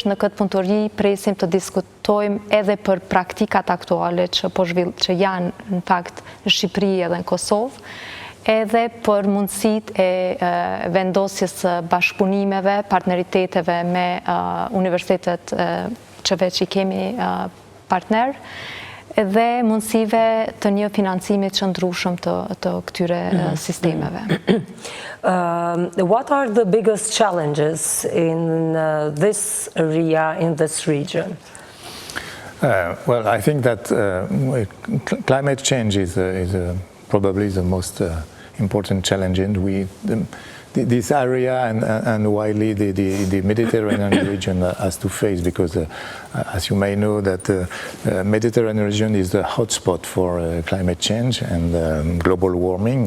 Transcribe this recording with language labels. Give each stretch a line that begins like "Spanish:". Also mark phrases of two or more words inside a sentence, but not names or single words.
Albanian: në këtë punëtori presim të diskutojmë edhe për praktikat aktuale që janë në fakt në Shqipëri edhe në Kosovë, edhe për mundësitë e vendosjes së bashkëpunimeve, partneriteteve me universitetet që veç i kemi partner, edhe mundësive të një financimit qëndrueshëm të këtyre sistemeve.
English: What are the biggest challenges in this area, in this region? Well, I think that climate change is probably the most important challenge, and this area and widely the Mediterranean region has to face, because as you may know, that the Mediterranean region is the hotspot for climate change and global warming.